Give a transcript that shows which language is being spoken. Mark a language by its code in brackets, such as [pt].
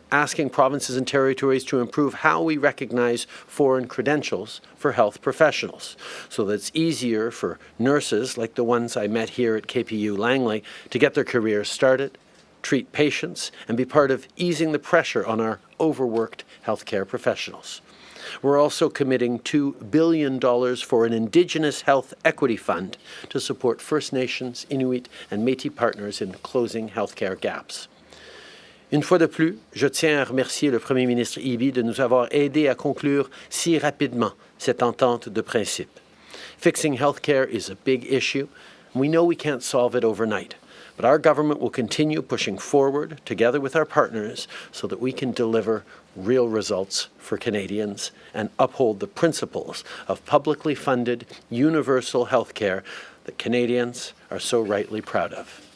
[en] asking provinces and territories to improve how we recognize foreign credentials for health professionals so that it's easier for nurses like the ones I met here at KPU Langley to get their careers started, treat patients, and be part of easing the pressure on our overworked healthcare professionals. We're also committing $2 billion for an Indigenous Health Equity Fund to support First Nations, Inuit, and Métis partners in closing healthcare gaps. [fr] Une fois de plus, je tiens à remercier le Premier ministre Eby de nous avoir aidés à conclure si rapidement cette entente de principe. [en] Fixing healthcare is a big issue, and we know we can't solve it overnight. But our government will continue pushing forward together with our partners so that we can deliver real results for Canadians and uphold the principles of publicly funded universal health care that Canadians are so rightly proud of.